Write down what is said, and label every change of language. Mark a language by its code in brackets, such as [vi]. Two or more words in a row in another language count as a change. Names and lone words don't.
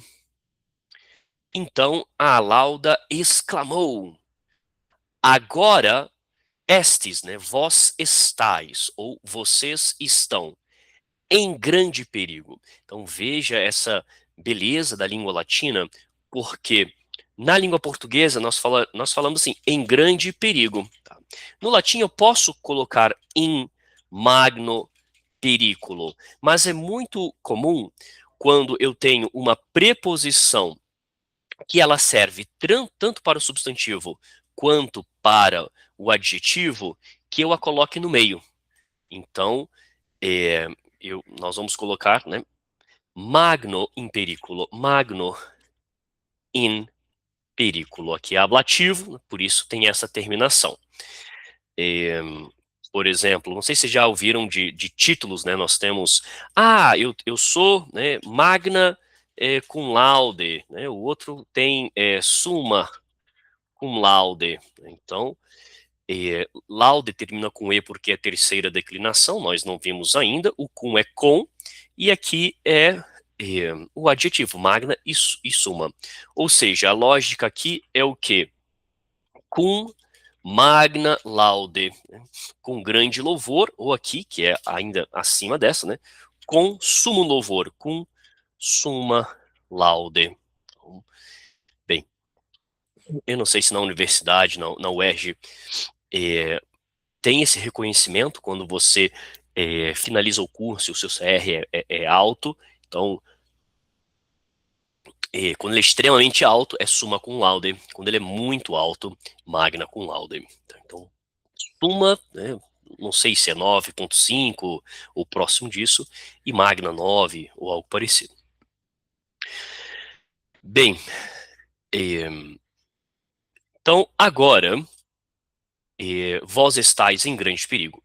[pt] Então a lauda exclamou: agora estes, né, vós estáis, ou vocês estão em grande perigo. Então veja essa beleza da língua latina, porque na língua portuguesa nós falamos assim, em grande perigo. Tá? No latim eu posso colocar [la] in magno periculo, [pt] mas é muito comum quando eu tenho uma preposição que ela serve tanto para o substantivo quanto para o adjetivo, que eu a coloque no meio. Então, nós vamos colocar, né, [la] magno in periculo, magno in periculo. [pt] Aqui é ablativo, por isso tem essa terminação. Por exemplo, não sei se já ouviram de títulos, né? Nós temos, eu sou, né, [la] magna cum laude, [pt] né? O outro tem [la] summa cum laude. [pt] Então, laude termina com E porque é a terceira declinação, nós não vimos ainda, o cum é com, e aqui é o adjetivo magna e suma. Ou seja, a lógica aqui é o quê? [la] Cum magna laude, [pt] né? Com grande louvor, ou aqui, que é ainda acima dessa, né? Com sumo louvor, com [la] summa laude. [pt] Então, bem, eu não sei se na universidade, na UERJ, é, tem esse reconhecimento quando você finaliza o curso e o seu CR é alto. Então, quando ele é extremamente alto, é [la] summa cum laude. [pt] Quando ele é muito alto, [la] magna cum laude. [pt] Então, summa, né, não sei se é 9,5 ou próximo disso, e magna 9 ou algo parecido. Bem, então agora, vós estáis em grande perigo.